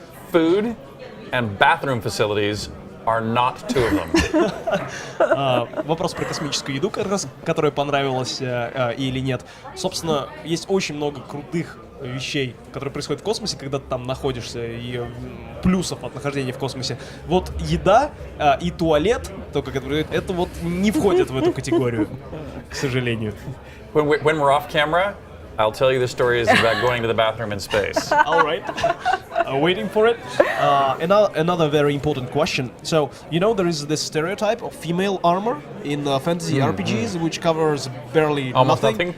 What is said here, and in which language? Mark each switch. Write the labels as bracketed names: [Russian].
[English] Food and bathroom facilities are not two of them. [Russian] Вопрос про космическую еду, которая понравилась или нет. Собственно, есть очень много крутых вещей, которые происходят в космосе, когда ты там находишься, и плюсов от нахождения в космосе. Вот еда и туалет, то, как это вот не входят в эту категорию, к сожалению. [English] When we're off camera, I'll tell you the stories about going to the bathroom in space. All right. Waiting for it. Another very important question. So, there is this stereotype of female armor in fantasy RPGs, which covers barely almost nothing.